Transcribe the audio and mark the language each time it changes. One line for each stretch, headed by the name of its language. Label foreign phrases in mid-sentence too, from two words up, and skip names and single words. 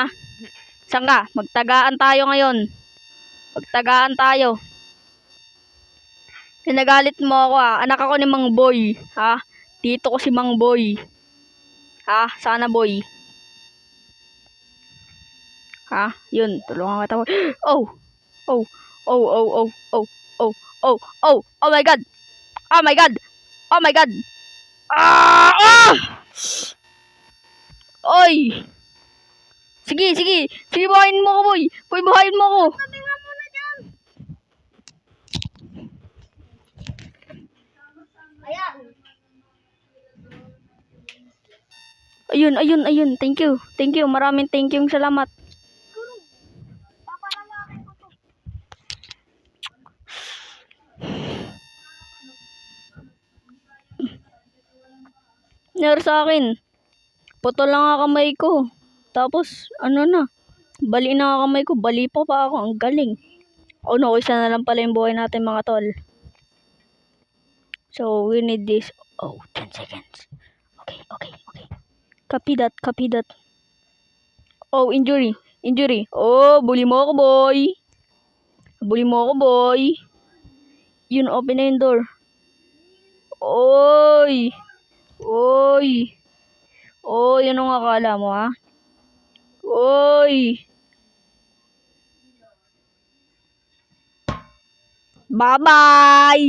Filipino: Saan ka? Magtagaan tayo ngayon. Magtagaan tayo. Pinagalit mo ako Anak ako ni Mang Boy. Ha? Dito ko si Mang Boy. Ha? Sana boy. Ha? Yun. Tulungan kita. Oh! Oh! Oh! Oh! Oh! Oh! Oh! Oh! Oh! Oh my God!
English: Oh my God! Oh my God! Ah! Ah!
Filipino: Oy! Sige, sige. Sige, buhayin mo ko, boy. Boy, buhayin mo ko. Sabi nga muna dyan. Ayan. Ayun.
English: Thank you.
Filipino: Maraming
English: thank you.
Filipino: Salamat. Paparalakin ko to. Nangyari sa akin. Putol lang ang kamay ko. Tapos, bali na ang kamay ko. Bali pa ako. Ang galing.
English: Oh no,
Filipino: isa na lang pala yung buhay natin mga tol.
English: So, we need this. Oh, 10 seconds. Okay. Copy that. Oh, injury.
Filipino: Oh, bully mo ako, boy. Yun, open na yung door. Oy, ano nga akala mo, ha?
English: Oy. Bye-bye!